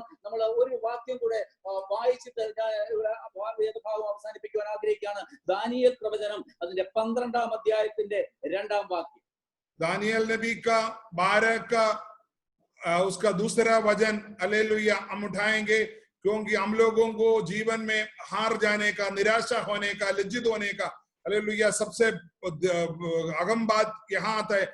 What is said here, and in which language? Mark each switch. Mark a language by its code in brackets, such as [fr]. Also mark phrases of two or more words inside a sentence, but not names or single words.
[ml] നമ്മൾ ഒരു വാക്യം കൂടെ വായിച്ചിട്ട് ഭാഗം അവസാനിപ്പിക്കുവാൻ ആഗ്രഹിക്കുകയാണ്. ദാനിയേൽ പ്രവചനം അതിന്റെ 12-ാം അധ്യായത്തിന്റെ 2-ാം വാക്യം. [hi] दानियल नबी का 12 का उसका दूसरा वचन हालेलुया हम उठाएंगे, क्योंकि हम लोगों को जीवन में हार जाने का, निराशा होने का, लज्जित होने का हालेलुया सबसे अहम बात यहाँ आता है।